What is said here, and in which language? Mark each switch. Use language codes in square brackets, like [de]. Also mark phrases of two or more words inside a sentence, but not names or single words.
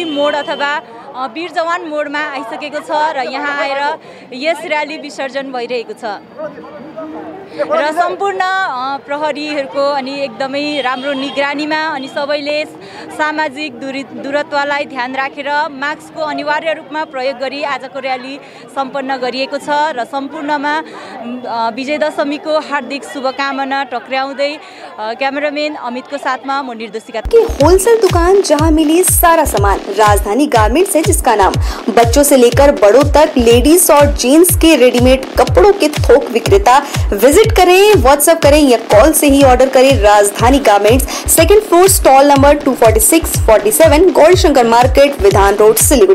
[ne] मोड अथवा वीर जवान मोडमा आइसकेको छ र यहाँ आएर यस र्याली विसर्जन भइरहेको छ र सम्पूर्ण प्रहरीहरूको अनि एकदमै राम्रो निगरानीमा अनि सबैले सामाजिक दूरत्वलाई ध्यान राखेर मास्कको अनिवार्य रूपमा प्रयोग गरी आजको र्याली सम्पन्न गरिएको छ र सम्पूर्णमा विजयदशमीको हार्दिक शुभकामना टक्राउँदै क्यामेरामैन अमितको साथमा म निर्देशिका। [hi] होलसेल दुकान जहां मिली सारा सामान राजधानी गारमेंट्स है, जिसका नाम बच्चों से लेकर बड़ों तक लेडीज और जेंट्स के रेडीमेड कपड़ों के थोक विक्रेता। विजिट करें, व्हाट्सएप करें या कॉल से ही ऑर्डर करें। राजधानी गारमेंट्स, सेकंड फ्लोर, स्टॉल नंबर 246-47, गौरीशंकर मार्केट, विधान रोड, सिलीगुड़ी।